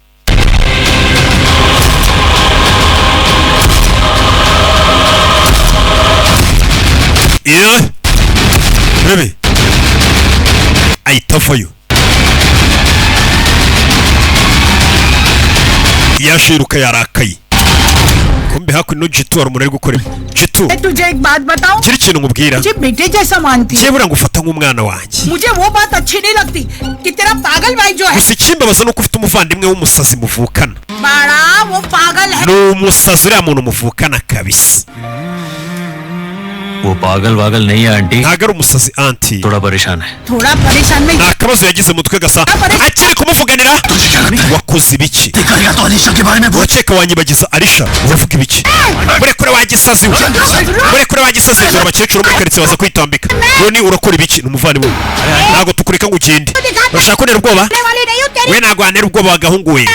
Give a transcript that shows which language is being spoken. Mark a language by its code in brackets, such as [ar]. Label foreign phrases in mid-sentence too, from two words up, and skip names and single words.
[rw] Bebe ahita avayo. Yashiruka yarakaye. Kumbe hakuno Jitu ari umuntu ari gukora. Jitu [hi] तुझे एक बात बताऊं? [rw] Kiri kintu ngubwira. [hi] मुझे बेटे जैसा मानती है. [rw] Cyebura ngufata nk'umwana wanjye. [hi] मुझे वो बात अच्छी नहीं लगती कि तेरा पागल भाई जो है. [rw] Gusa ikimbabaza nuko ufite umuvandimwe w'umusazi muvukana. [hi] बड़ा वो पागल है. [rw] No umusazi uriya muntu muvukana kabisa. [hi] वो पागल नहीं है आंटी. [rw] Ntago ari umusazi anti. [hi] थोड़ा परेशान है. थोड़ा परेशान में. [rw] Nta kabazo yagize mutwe gasa. Akiri kumuvuganira. Wakoze ibiki? Waceka wanyibagiza Alisha. Uravuga ibiki? Murekure wagisazi. Murekure wagisazi. Dore abakecuru muri karitsiye baza kwitambika. None urakora ibiki? Numuvandimwe. Ntago tukureka ngo ugende. Urashaka kunera ubwoba? We ntago wanera ubwoba wagahungu we.